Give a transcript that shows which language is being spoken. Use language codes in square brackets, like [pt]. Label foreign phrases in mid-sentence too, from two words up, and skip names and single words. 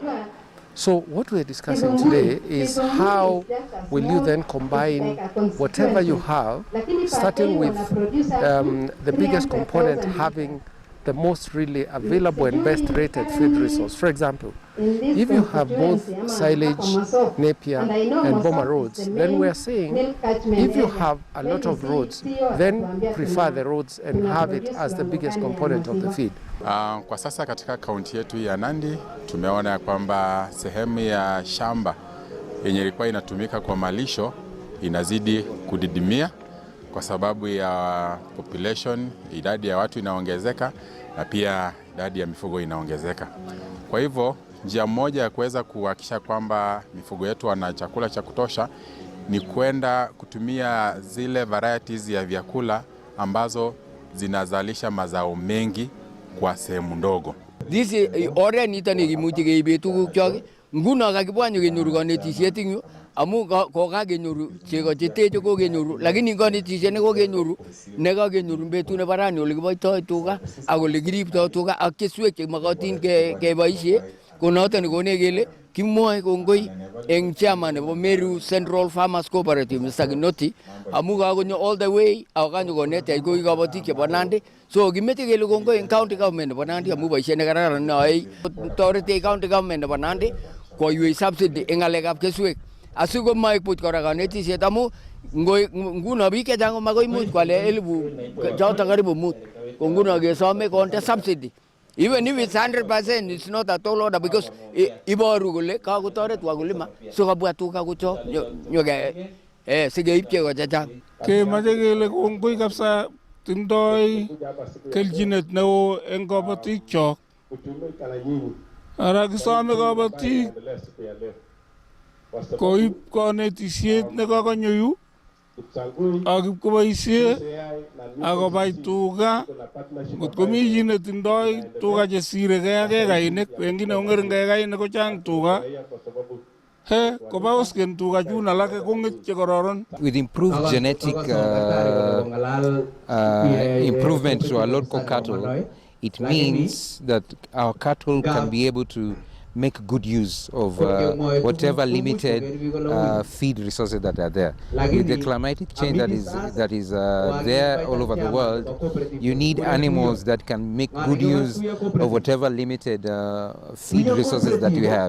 [en] So what we're discussing today is how will you then combine whatever you have, starting with the biggest component having the most really available and best rated feed resource. For example, if you have both silage, Napier, and Boma roads, then we are saying if you have a lot of roads, then prefer the roads and have it as the biggest component of the feed. [sw] Kwa sasa katika kaunti yetu ya Nandi tumeona ya kwamba sehemu ya shamba yenye ilikuwa inatumika kwa malisho inazidi kudidimia kwa sababu ya population, idadi ya watu inaongezeka na pia idadi ya mifugo inaongezeka. Kwa hivyo njia moja ya kuweza kuhakikisha kwamba mifugo yetu wana chakula cha kutosha ni kwenda kutumia zile varieties ya vyakula ambazo zinazalisha mazao mengi kwa sehemu ndogo. [kln] This ore nitani kimuti keibetu kyok nguna kakibwanyo kenyoru kanetisiet yu amu ko kakenyoru chego cheteche ko kenyoru lakini kanetisiet ne ko kenyoru ne kakenyoru betu ne barani ole kiboitoi tuga ak ole kiriptoi tuga ak keswek che makatin keboisie konoton kone kele kimwoe kongoi eng chairman nebo Meru Central Farmers Cooperative Mr. Kinoti amu kakonyo [en] all the way [kln] akanyo konet ko kabotik chebo Nandi. So kimeche kele kongoi eng [en] county government [kln] nebo Nandi amu boisiet ne kararan noe toreti [en] county government [kln] nebo Nandi koiwei subsidy eng ngalekab keswek asikomaik puch kora kanetisiet amu nguno biik chechang komakoimuch kwale 1000 choto karibu 5 ko nguno kesome konde subsidy. [en] Even if it's 100%, it's not at all order because [kln] iboru kole kakotoret wakulima so kabwa tuga kucho nyoke sigeip chego chechang. Kemache kele kongoi kabisa tindoi kelchinet neo eng kabatik chok. Ara kisome kabatik koib kanetisiet nekakonyo yu ak koboisie akobai tuga ngot komi chi netindoi tuga chesire kekainik wengine ongering kekainik kochang tuga kobaosken tuga chun alake kong'et chekororon. [en] With improved genetic improvement to our local cattle, it means that our cattle can be able to make good use of whatever limited feed resources that are there. With the climatic change that is there all over the world, you need animals that can make good use of whatever limited feed resources that you have.